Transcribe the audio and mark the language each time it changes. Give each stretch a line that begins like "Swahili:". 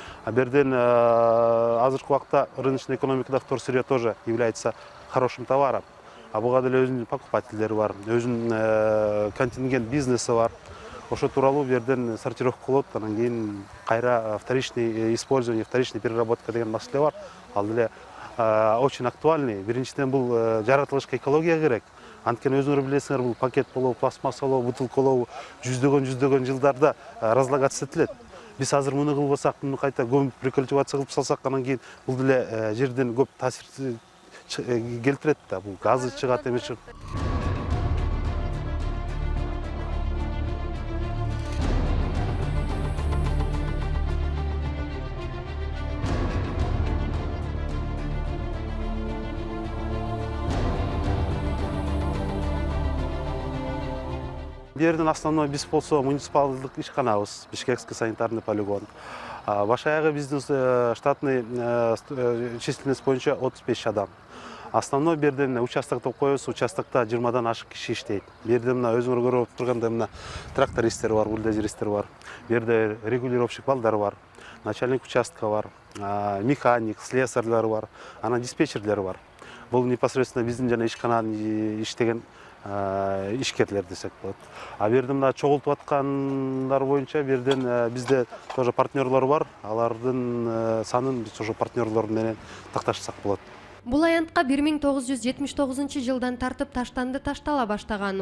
Kyrgyz: Берден азыркы убакта
Russian: рыночный экономикада вторсырье тоже является хорошим товаром.
Kyrgyz: А буга деле өзүнүн покупательдери бар, өзүнүн контингент бизнеси бар. Ошо тууралуу берден сортировка кылып, анан кийин кайра вторичный использование, вторичный переработка деген маселе бар. Ал деле
Russian: очень актуальный.
Kyrgyz: Биринчиден бул жаратылышка экология керек. Анткени өзүңөр билесиңер, бул пакет болобу, пластмассалуу, бутылкалуу жүздөгөн жылдарда разлагаться этилет. Биз азыр муну кылбасак, муну кайта көмүп рекультивация кылып салсак, анан кийин бул деле жерден көп таасир келтирет да. Бул газы чыгат эмес. Берден основной биз болсо муниципалдык ишканабыз, Бишкекский санитарный полигон. Баш аягы биздин штатный численность боюнча 35 адам. Основной берден участокто коебуз, участокта 20дан ашык киши иштейт. Берден мына өзүңөр көрүп тургандай мына трактористтер бар, бульдозеристер бар. Берде регулировщик балдар бар, начальник участка бар, механик, слесарьлар бар, анан диспетчерлер бар. Бул непосредственно биздин жана ишкананын иштеген ишкерлер десек болот. А берден мына чогултуп аткандар боюнча берден бизде тоже партнерлор бар. Алардын санын биз ошо партнерлор менен такташсак болот. Бул аянтка 1979 жылдан тартып таштанды таштала баштаган.